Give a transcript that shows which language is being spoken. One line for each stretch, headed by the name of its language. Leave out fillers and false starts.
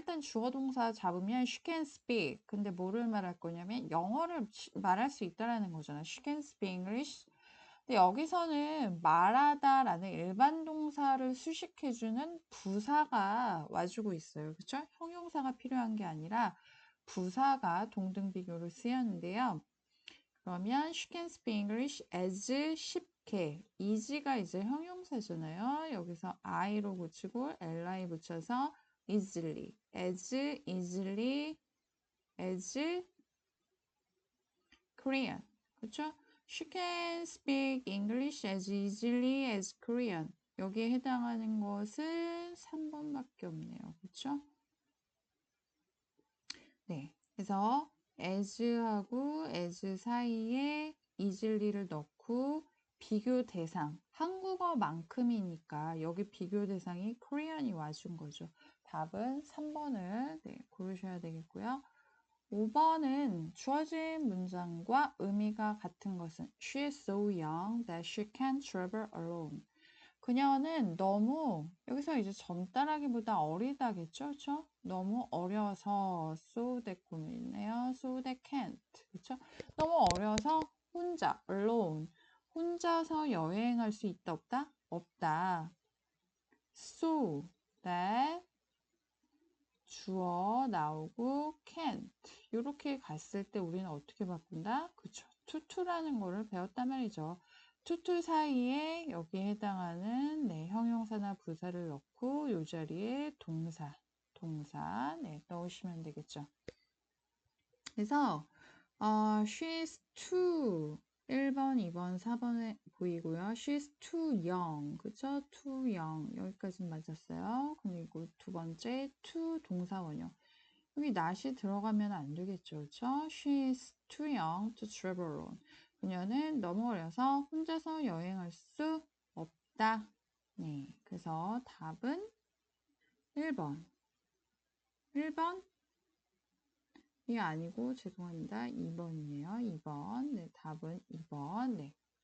Korean: 일단 주어 동사 잡으면
English: she can speak.
Korean: 근데 뭐를 말할 거냐면 영어를 말할 수 있다라는 거잖아.
English: She can speak English.
Korean: 근데 여기서는 말하다라는 일반 동사를 수식해주는 부사가 와주고 있어요. 그쵸? 형용사가 필요한 게 아니라 부사가 동등 비교로 쓰였는데요. 그러면
English: she can speak English as
Korean: 쉽게. is가 이제 형용사잖아요. 여기서 I로 고치고 li 붙여서 easily.
English: as easily as Korean.
Korean: 그쵸?
English: She can speak English as easily as Korean.
Korean: 여기에 해당하는 것은 3번밖에 없네요. 그쵸? 네. 그래서 as하고 as 사이에 easily를 넣고 비교 대상, 한국어만큼이니까 여기 비교 대상이 Korean이 와준 거죠. 답은 3번을 고르셔야 되겠고요. 5번은 주어진 문장과 의미가 같은 것은
English: She is so young that she can't travel alone.
Korean: 그녀는 너무 여기서 이제 젊다라기보다 어리다겠죠, 그렇죠? 너무 어려서
English: so that
Korean: 구문이네요.
English: so that can't,
Korean: 그렇죠? 너무 어려서 혼자 alone 혼자서 여행할 수 있다, 없다? 없다.
English: So that
Korean: 주어 나오고 can't 이렇게 갔을 때 우리는 어떻게 바꾼다? 그쵸. 투투라는 거를 배웠단 말이죠. 투투 사이에 여기에 해당하는 네, 형용사나 부사를 넣고 이 자리에 동사 네, 넣으시면 되겠죠. 그래서
English: she's too
Korean: 1번, 2번, 4번에 보이고요.
English: she's too young.
Korean: 그쵸?
English: too young.
Korean: 여기까지는 맞았어요. 그리고 두 번째 too 동사원형. 여기 not이 들어가면 안 되겠죠. 그쵸?
English: she's too young to travel alone.
Korean: 그녀는 너무 어려서 혼자서 여행할 수 없다. 네. 그래서 답은 1번. 1번? 이 아니고 죄송합니다. 2번이네요. 2번. 네, 답은 2번. 네.